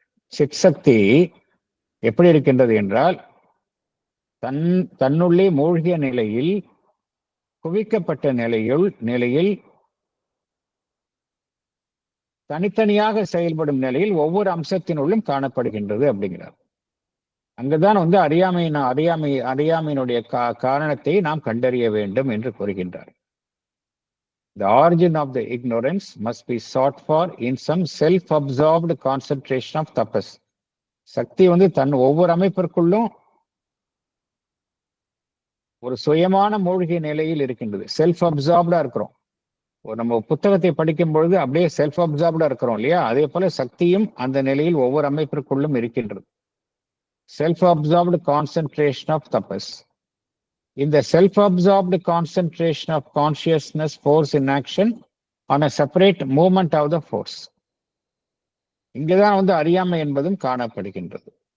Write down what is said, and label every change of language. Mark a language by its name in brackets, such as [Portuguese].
[Tamil] சித் சக்தி எப்படி இருக்கின்றது என்றால், தன்னுள்ளே மூழ்கிய நிலையில், குவிக்கப்பட்ட நிலையில் தனித்தனியாக செயல்படும் நிலையில் ஒவ்வொரு அம்சத்தினுள்ளும் காணப்படுகின்றது அப்படிங்கிறார். அங்குதான் வந்து அறியாமையினுடைய காரணத்தை நாம் கண்டறிய வேண்டும் என்று கூறுகின்றார். [English] The origin of the ignorance must be sought for in some self-absorbed concentration of tapas. [Tamil] சக்தி வந்து தன் ஒவ்வொரு அமைப்பிற்குள்ளும் ஒரு சுயமான மூழ்கிய நிலையில் இருக்கின்றது. செல்ஃப் அப்சார்ப்டா இருக்கிறோம். நம்ம புத்தகத்தை படிக்கும் பொழுது அப்படியே செல்ஃப் அப்சார்ப்டா இருக்கிறோம் இல்லையா? அதே போல சக்தியும் அந்த நிலையில் ஒவ்வொரு அமைப்பிற்குள்ளும் இருக்கின்றது. [English] Self-absorbed concentration of tapas. In the self-absorbed concentration of consciousness force in action on a separate movement of the force. [Tamil] இங்கதான் வந்து அறியாமை என்பதும் காணப்படுகின்றது.